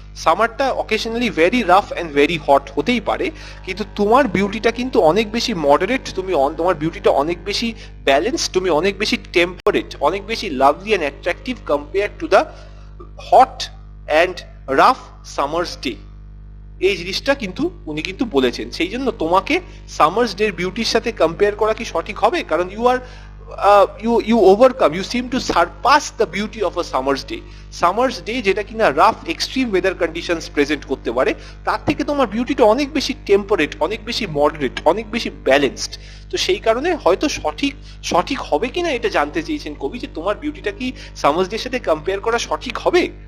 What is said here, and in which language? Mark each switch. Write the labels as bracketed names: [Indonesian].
[Bangla] সামারটা occasionally very rough and very hot হতেই পারে, কিন্তু তোমার বিউটিটা কিন্তু অনেক বেশি মডারেট, তোমার বিউটিটা অনেক বেশি ব্যালেন্স, তুমি অনেক বেশি টেম্পারেট, অনেক বেশি lovely and attractive compare to the hot and rough summer's day. এই জিনিসটা কিন্তু উনি কিন্তু বলেছেন। সেই জন্য তোমাকে সামার্স ডে বিউটির সাথে কম্পেয়ার করা কি সঠিক হবে? [English] কারণ you are you overcome, you seem to surpass the beauty of a summer's day. [Bangla] Summer's day যেটা কিনা rough extreme weather conditions present করতে পারে, তার থেকে তোমার বিউটিটা অনেক বেশি টেম্পারেট, অনেক বেশি মডারেট, অনেক বেশি ব্যালেন্সড। তো সেই কারণে হয়তো সঠিক হবে কিনা এটা জানতে চেয়েছেন কবি, যে তোমার বিউটিটা কি সামার্স ডের সাথে কম্পেয়ার করা সঠিক হবে।